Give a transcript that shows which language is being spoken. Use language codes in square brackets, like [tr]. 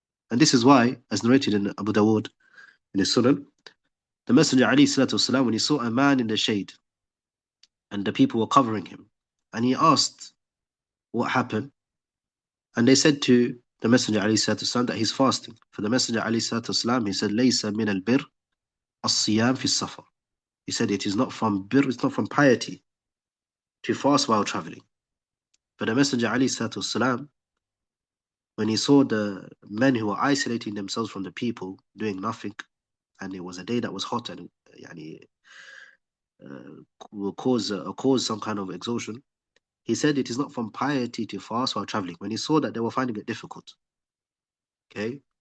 [en] And this is why, as narrated in Abu Dawood, in his Sunan, the Messenger ﷺ, when he saw a man in the shade and the people were covering him, and he asked what happened, and they said to the Messenger ﷺ that he's fasting. For the Messenger ﷺ, he said, [ar] لَيْسَ مِنَ الْبِرِّ الصِّيَامِ فِي السَّفَرِ. [en] He said, it is not from birr, it's not from piety to fast while traveling. But the Messenger ﷺ, when he saw the men who were isolating themselves from the people, doing nothing, and it was a day that was hot and will cause some kind of exhaustion, he said it is not from piety to fast while traveling, when he saw that they were finding it difficult. Okay?